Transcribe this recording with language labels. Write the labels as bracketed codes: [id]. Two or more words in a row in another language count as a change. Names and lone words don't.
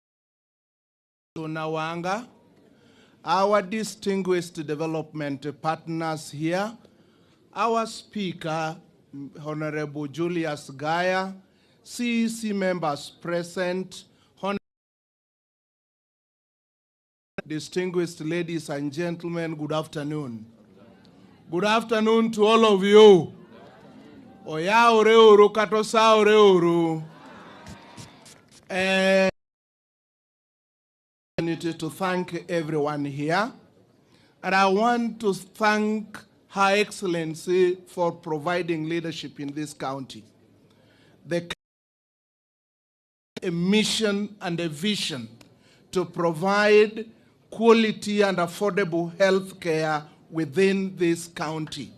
[en] Wanga, our distinguished development partners here, our Speaker, Honorable Julius Gaya, CEC members present, distinguished ladies and gentlemen, good afternoon. Good afternoon to all of you. Oya oreuru katosa oreuru. To thank everyone here. And I want to thank Her Excellency for providing leadership in this county. A mission and a vision to provide quality and affordable health care within this county.